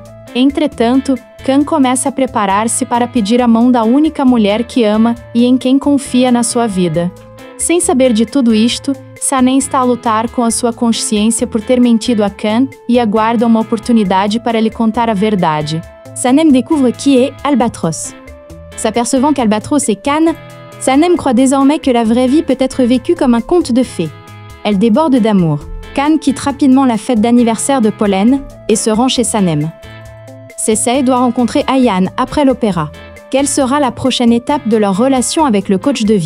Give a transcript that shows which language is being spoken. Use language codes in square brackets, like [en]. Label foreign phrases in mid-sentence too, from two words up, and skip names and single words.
[pt] Entretanto, Can começa a preparar-se para pedir a mão da única mulher que ama e em quem confia na sua vida. Sem saber de tudo isto, Sanem está a lutar com a sua consciência por ter mentido a Can e aguarda uma oportunidade para lhe contar a verdade. [fr] Sanem découvre qui est Albatros. S'apercevant qu'Albatros est Can, Sanem croit désormais que la vraie vie peut être vécue comme un conte de fées. Elle déborde d'amour. Can quitte rapidement la fête d'anniversaire de Pollen et se rend chez Sanem. Seissé doit rencontrer Ayaan après l'opéra. Quelle sera la prochaine étape de leur relation avec le coach de vie?